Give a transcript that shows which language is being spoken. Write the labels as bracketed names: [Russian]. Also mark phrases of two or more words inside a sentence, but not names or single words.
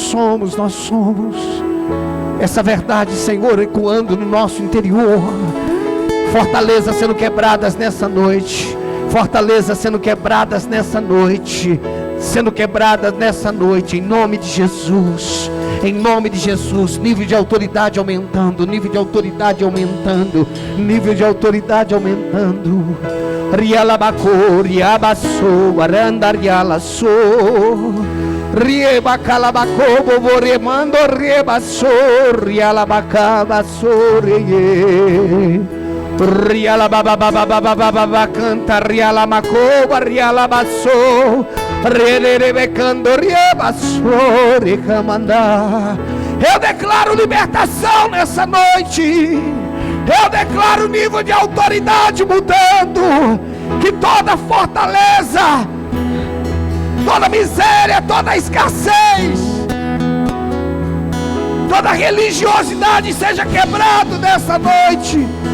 [Portuguese] Essa verdade, Senhor, ecoando no nosso interior. Fortalezas sendo quebradas nessa noite. Fortalezas sendo quebradas nessa noite. Em nome de Jesus. Em nome de Jesus. Nível de autoridade aumentando. Rialabacô, riabaçô, arandarialaçô, riebacalabacô, boboremando, riebaçô, rialabacabaçô, reye, rialabababababababa, canta, rialamacô, rialabaçô, rerebecando, riebaçô, recamandá. Eu declaro libertação nessa noite. Eu declaro o nível de autoridade mudando. Que toda fortaleza, toda miséria, toda escassez, toda religiosidade seja quebrado nessa noite.